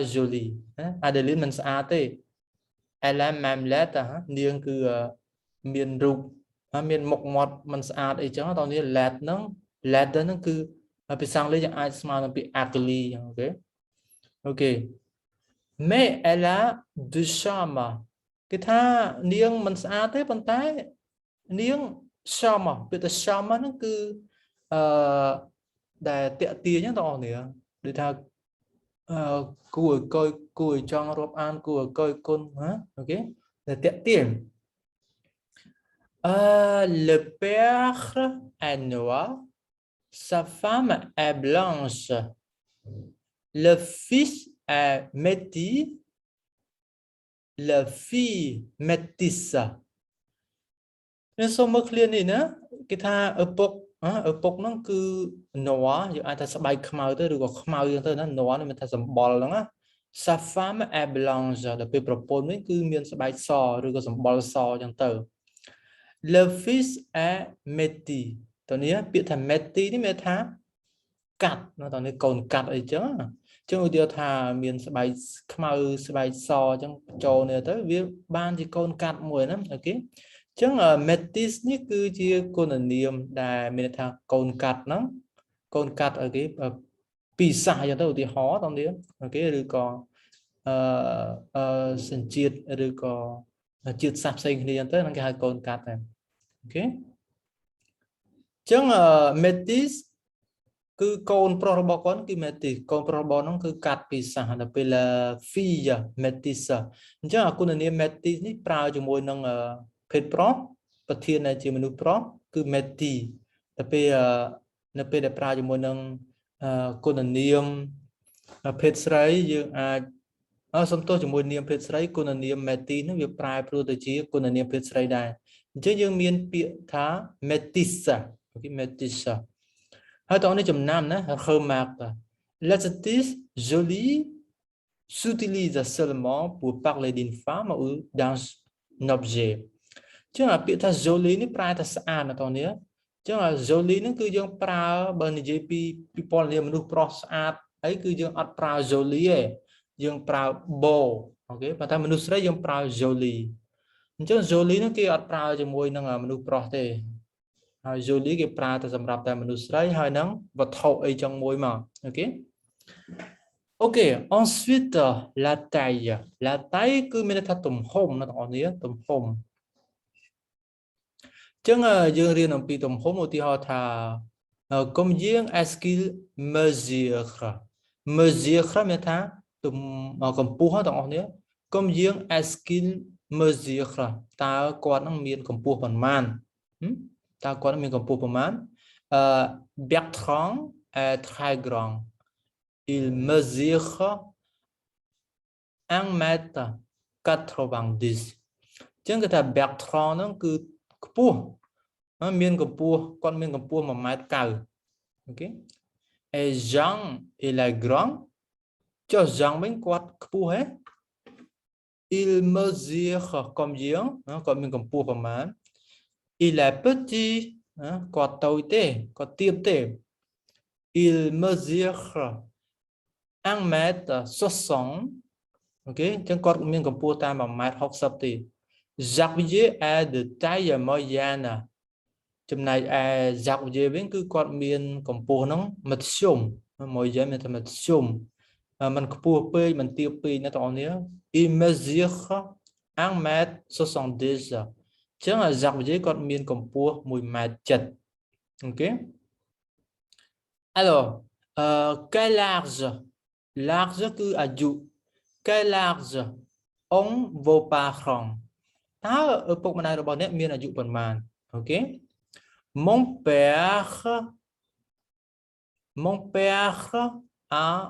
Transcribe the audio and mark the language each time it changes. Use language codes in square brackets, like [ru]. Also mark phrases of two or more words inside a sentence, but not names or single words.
[km] jolie Adeline មិនស្អាតទេ [fr] elle est même laide [km] នាងគឺមានរូបមានមុខមាត់មិនស្អាតអីចឹងតោះនេះ laide ហ្នឹងគឺភាសាអង់គ្លេសយើងអាចស្មើនឹងពាក្យ ugly អូខេអូខេ [fr] mais elle a du charme [km] គេថានាងមិនស្អាតទេប៉ុន្តែនាង charme ពាក្យថា charme ហ្នឹងគឺ ដែលតាក់ទាញបងប្អូនដូចថាគួរឲ្យចង់រាប់អានគួរឲ្យកយគុណអូខេតែតាក់ទាញ [fr] le père est noir sa femme est blanche le fils est métis la fille métisse [km] នេះសូមមើលឃ្លានេះណាគេថាឪពុកហ្នឹងគឺ noir យើងអាចថាស្បែកខ្មៅទៅ ឬក៏ខ្មៅចឹងទៅណា noir នេះមានថាសម្បុរហ្នឹងណា [fr] sa femme est blanche [km] ដល់ពេលប្រពន្ធវិញគឺមានស្បែកសឬក៏ សម្បុរសចឹងទៅ [fr] le fils est métis [km] តើនេះពាក្យថា métis នេះមានថាកាត់តើនេះកូនកាត់អីចឹងចឹងឧទាហរណ៍ថាមានស្បែកខ្មៅស្បែកសចឹងចូលនេះទៅវាបានជាកូនកាត់មួយណាអូខេចឹង métis នេះគឺជាគុណនាមដែលមានថាកូនកាត់ហ្នឹងកូនកាត់អូខេពីសាសចឹងទៅឧទាហរណ៍តើអូខេឬក៏ សញ្ជាតិឬក៏ជាតិសាសផ្សេងគ្នាចឹងទៅហ្នឹងគេហៅកូនកាត់ដែរអូខេចឹង métis គឺកូនប្រុសរបស់គាត់គឺ métis កូនប្រុសរបស់ហ្នឹងគឺកាត់ពីសាសដល់ពេល [fr] fille métis [km] អញ្ចឹងគុណនាម métis នេះប្រើជាមួយនឹងភេទប្រុសប្រធាន ជាមនុស្សប្រុសគឺ métis តែពេលនៅពេលដែលប្រើជាមួយនឹងគុណនាមភេទស្រីយើងអាចសំទោសជាមួយនាមភេទស្រីគុណនាម métis នោះវាប្រែប្រួលទៅជាគុណ នាមភេទស្រីដែរអញ្ចឹងយើងមានពាក្យថា métisse អូខេ métisse ហើយតោះនេះចំណាំណា [fr] remarque l'adjectif joli s'utilise seulement pour parler d'une femme ou d'un [km] objet ចឹងពាក្យថា joli នេះប្រែថាស្អាតណាតោះនេះចឹង joli ហ្នឹងគឺយើងប្រើបើនិយាយពី ពលនាមមនុស្សប្រុសស្អាតអីគឺយើងអត់ប្រើ joli ទេយើងប្រើ beau អូខេប៉ុន្តែមនុស្សស្រីយើងប្រើ joli អញ្ចឹង joli ហ្នឹងគេអត់ប្រើជាមួយនឹងមនុស្សប្រុសទេហើយ joli គេប្រើតែសម្រាប់តែមនុស្សស្រីហើយនឹងវត្ថុអីចឹងមួយមកអូខេ [fr] OK ensuite la taille [km] គឺមានន័យថាទំហំណាបងប្អូនទំហំ ចឹងយើងរៀនអំពីទំហំឧទាហរណ៍ថា [fr] combien est-ce qu'il mesure [km] មានថាកម្ពស់បងប្អូន [fr] combien est-ce qu'il mesure [km] តើគាត់នឹងមានកម្ពស់ប៉ុន្មានតើគាត់មានកម្ពស់ប៉ុន្មាន [fr] Bertrand est très grand il mesure [km] 1m90 ចឹងគេថា Bertrand ហ្នឹងគឺខ្ពស់មានកម្ពស់គាត់មានកម្ពស់ 1m90 អូខេ [fr] et Jean il est grand [km] ចុះ Jean វិញគាត់ខ្ពស់ហ៎ [fr] il mesure combien [km] គាត់មានកម្ពស់ប្រមាណ [fr] il est petit [km] គាត់តូចទេគាត់ទាបទេ [fr] il mesure [km] 1m60 អូខេអញ្ចឹងគាត់មានកម្ពស់តែ 1m60 ទេ [fr] Xavier est de taille moyenne [km] ចំណែកឯ Xavier វិញគឺគាត់មានកម្ពស់ហ្នឹងមធ្យម moyenne មានតែមធ្យមมันខ្ពស់ពេកมันទាបពេកណាបងប្អូន [fr] il mesure 1m70 [km] ចឹង Xavier គាត់មានកម្ពស់ 1m7 អូខេ [fr] alors quel large [km] គឺអាយុ [fr] quel âge ông vos parents [km] តើឪពុកម្ដាយរបស់អ្នកមានអាយុប៉ុន្មានអូខេ [fr] mon père a